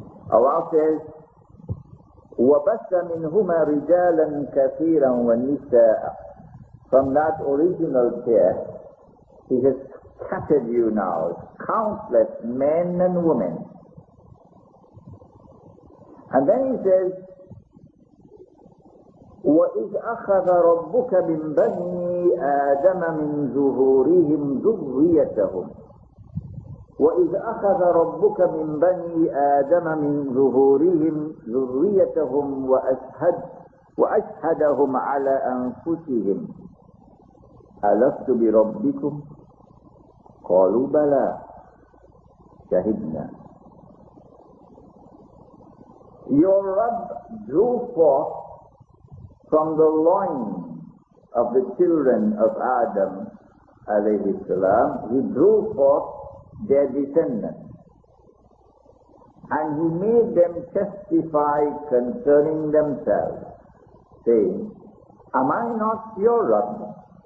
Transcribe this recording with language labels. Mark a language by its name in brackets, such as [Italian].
[English] Allah says, [Arabic] وَبَثَّ مِنْهُمَا رِجَالًا كَثِيرًا وَالنِّسَاءَ. [English] From that original pair, He has scattered you now, countless men and women. And then He says, [Arabic] وَإِذْ أَخَذَ رَبُّكَ مِنْ بَنِي آدَمَ مِنْ ظُهُورِهِمْ ذُرِّيَّتَهُمْ وَإِذْ أَخَذَ رَبُّكَ مِنْ بَنِي آدَمَ مِنْ ظُهُورِهِمْ ذُرِّيَّتَهُمْ وَأَشْهَدَهُمْ عَلَى أَنفُسِهِمْ أَلَسْتُ بِرَبِّكُمْ قَالُوا بَلَى شَهِدْنَا. [English] Your Rabb drew forth from the loins of the children of Adam alayhi salam, He drew forth their descendants. And He made them testify concerning themselves, saying, am I not your Rabb?